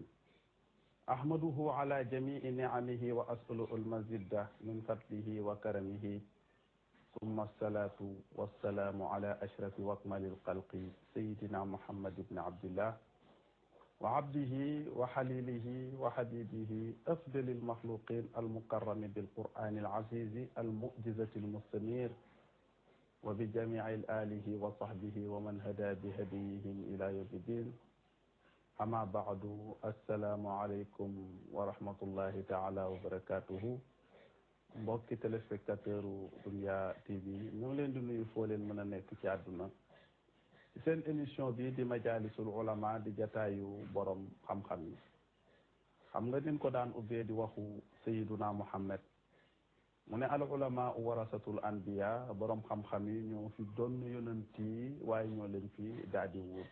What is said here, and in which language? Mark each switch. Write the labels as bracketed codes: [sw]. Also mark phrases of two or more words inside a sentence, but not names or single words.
[ar] أحمده على جميع نعمه وأسأله المزيد من فضله وكرمه ثم الصلاة والسلام على أشرف وأكمل الخلق سيدنا محمد بن عبد الله وعبده وحليله وحبيبه أفضل المخلوقين المكرم بالقرآن العزيز المعجزة المستنير وبجميع آله وصحبه ومن هدى بهديهم إلى يوم الدين. أما بعد السلام عليكم ورحمة الله تعالى وبركاته. [wo] mbokki téléspectateur Dunya TV ñu ngi leen di nuyu foo leen mën a nekk ci àdduna ci seen émission bi di [ar] مجالس العلماء [wo] di jataayu borom xam-xam yi. xam nga nin ko daan ubbee di waxu sayiduna Muhammad mu ne [ar] العلماء ورثة الأنبياء [wo] borom xam-xam yi ñoo fi doon yonent yi waaye ñoo leen fi daal di wut.